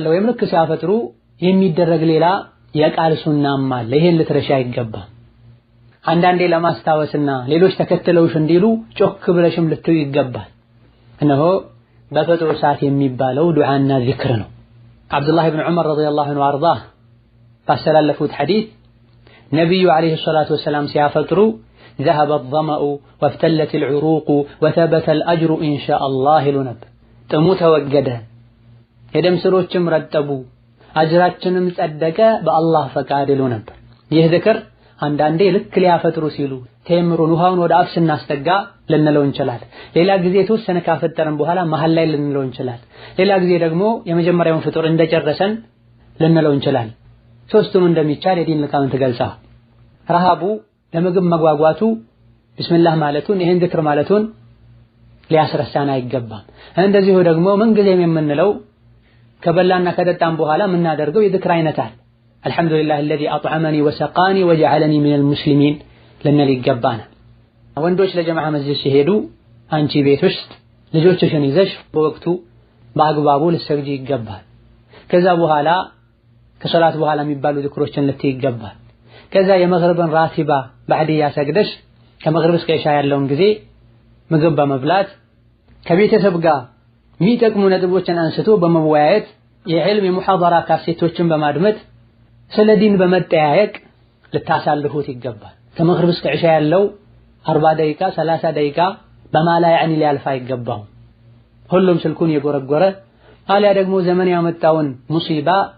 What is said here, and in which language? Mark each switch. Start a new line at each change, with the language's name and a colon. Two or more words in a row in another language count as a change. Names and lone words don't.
Amharic: ወይም ልክ ሲያፈጥሩ የሚደረግ ሌላ የቃል ሱናም አለ። ይሄን ልትረሻ ይገባል። አንዳንዴ ለማስታወስና ሌሎች ተከትለውሽ እንዲሉ ጮክ ብለሽም ልትዩ ይገባል። እነሆ በፈጥሩ ሰዓት የሚባለው ዱዓና ዚክር ነው። አብዱላህ ብን ዑመር
Arabic: رضي الله عنه وأرضاه
Amharic: ባስተላለፉት ሐዲስ ነቢዩ
Arabic: عليه الصلاة والسلام
Amharic: ሲያፈጥሩ
Arabic: ذهب الظمأ وابتلت العروق وثبت الأجر إن شاء
Amharic: الله ይሉ ነበር። ጥሙ ተወገደ፣ የደም ስሮችም ረጠቡ፣ አጅራችንም ጸደቀ በአላህ ፈቃድ ይሉ ነበር። ይህ ዝክር አንዳንዴ ልክ ሊያፈጥሩ ሲሉ ቴምሩን ውሃውን ወደ አፍ ስናስጠጋ ልንለው እንችላለን። ሌላ ጊዜ የተወሰነ ካፈጠረን በኋላ መሃል ላይ ልንለው እንችላለን። ሌላ ጊዜ ደግሞ የመጀመሪያውን ፍጡር እንደጨረሰን ልንለው እንችላለን። ሶስቱም እንደሚቻል የዲን ሊቃውንት ገልጸዋል። ረሃቡ ለምግብ መጓጓቱ ቢስሚላህ ማለቱን ይሄን ዝክር ማለቱን ሊያስረሳን አይገባም። እንደዚሁ ደግሞ ምንጊዜም የምንለው ከበላና ከጠጣም በኋላ የምናደርገው የዝክር አይነት አለ።
Arabic: الحمد لله الذي أطعمني وسقاني وجعلني من المسلمين
Amharic: ልንል ይገባናል። ወንዶች ለጀማዓ መስጂድ ሲሄዱ አንቺ ቤት ውስጥ ልጆችሽን ይዘሽ በወቅቱ በአግባቡ ልትሰግጂ ይገባል። ከዛ በኋላ ከሶላት በኋላ የሚባሉ ዝክሮችን ልትይ ይገባል። ከዛ የመግሪብን
Arabic: راتبة بعدية
Amharic: ሰግደሽ ከመግሪብ እስከ ኢሻ ያለውን ጊዜ ምግብ በመብላት ከቤተሰብ ጋር የሚጠቅሙ ነጥቦችን አንስቶ በመወያየት የዕልም የሙሐደራ ካሴቶችን በማድመጥ ስለ ዲን በመጠያየቅ ልታሳልፉት ይገባል። ከመግሪብ እስከ ኢሻ ያለው 40 ደቂቃ 30 ደቂቃ በማላ ያዕኒ ሊያልፍ አይገባም። ሁሉም ስልኩን የጎረጎረ አሊያ ደግሞ ዘመን ያመጣውን ሙሲባ